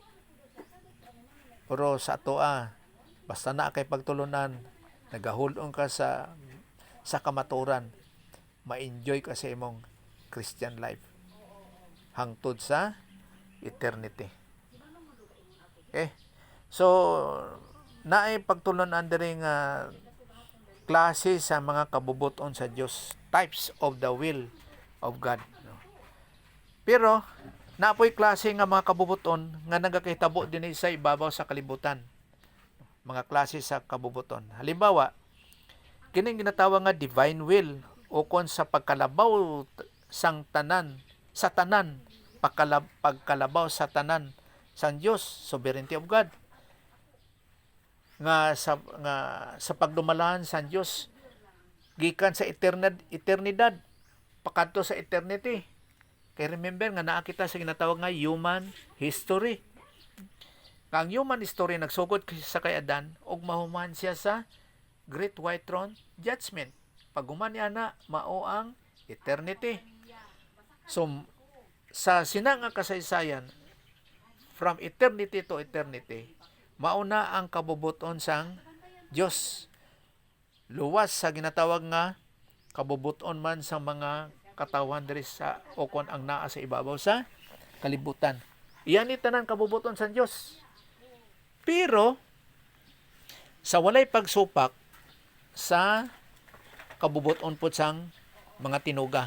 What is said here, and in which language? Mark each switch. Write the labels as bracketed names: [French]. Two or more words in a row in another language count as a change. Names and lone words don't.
[Cebuano] Pero sa atoa, basta na kay pagtulunan, nagahulong ka sa kamaturan, ma-enjoy ka sa imong [English] Christian life [Cebuano] hangtod sa eternity. Okay? So, naay pagtulunan diri nga klase sa mga kabubuton sa Dios, [English] types of the will of God. [Cebuano] Pero napoy klase nga mga kabubuton nga nagakahitabo dinhi sa ibabaw sa kalibutan. Mga klase sa kabubuton. Halimbawa, kining ginatawag nga [English] divine will [Cebuano] o kon sa pagkalabaw sang tanan sa tanan, pagkalabaw sa tanan sang Dios, [English] sovereignty of God. [Cebuano] Nga sa pagdumalaan sa Dios gikan sa eternidad pakadto sa eternity. Kay remember nga naa kita sa ginatawag nga [English] human history. [Cebuano] Ang [English] human history [Cebuano] nagsugod sa kay Adan ug mahuman siya sa Great White Throne Judgment. Pag human niya na, mao ang eternity. So, sa sinang nga kasaysayan, [English] from eternity to eternity, [Cebuano] mauna ang kabubuton sang Dios. Luwas sa ginatawag nga kabubuton man sa mga katawan diri sa okon ang naa sa ibabaw sa kalibutan. Iyan ni tanan kabubuton sa Dios. Pero sa walay pagsupak sa kabubuton pud sang mga tinuga.